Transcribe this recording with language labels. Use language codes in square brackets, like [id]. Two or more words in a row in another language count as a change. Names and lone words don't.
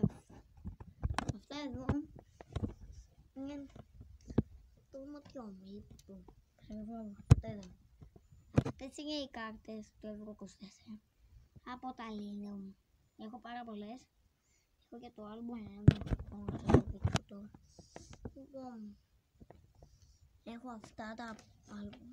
[el] After ingin tumo tiomi tu. Τέσσερις οι κάρτες του Euro 24 από τα Lilium. Έχω πάρα πολλές. Έχω και το άλμπο Λοιπόν, έχω αυτά τα άλμπο.